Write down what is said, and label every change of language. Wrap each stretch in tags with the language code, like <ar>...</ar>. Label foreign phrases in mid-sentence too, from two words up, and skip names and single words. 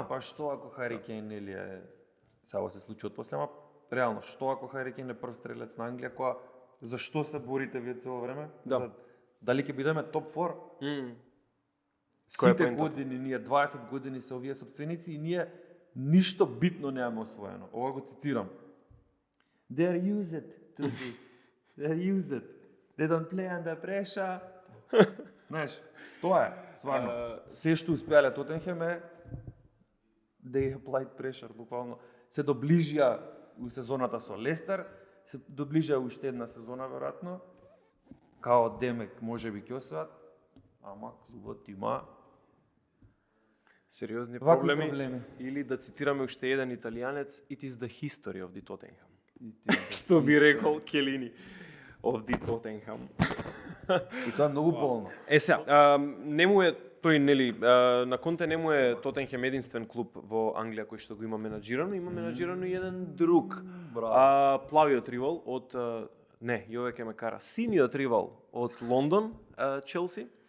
<mk>Па што ако Хари Кейн или е сега се случи од после, ама реално што ако Хари Кейн е прв стрелец на Англија, која зашто се борите вие цело време? Да. Дали ќе бидеме топ 4? Која е Сите поентата? години, ние 20 години се овие собственици и ние ништо битно немаме освоено. Ова го цитирам.</mk> <en>They're used to this. They're used. They don't play under pressure.</en> <mk>Знаеш, тоа е, стварно. Се што успеале Тотенхем е</mk> <en>they applied pressure,</en> <mk>буквално. Се доближија у сезоната со Лестер, се доближија уште една сезона веројатно. Као Демек можеби ќе освоат, ама клубот има сериозни вакви проблеми. Или да цитираме уште еден италијанец,</mk> <en>it is the history of the Tottenham.</en> <mk>Што би рекол Келини</mk> <en>of the Tottenham.</en> <mk>И тоа е многу болно. Сега, не му е тој, нели, на Конте не му е Тотенхем единствен клуб во Англија кој што го има менаџирано, има менаџирано и еден друг. Плавиот ривал од не, Јове ке ме кара, синиот ривал од Лондон, Челси.</mk>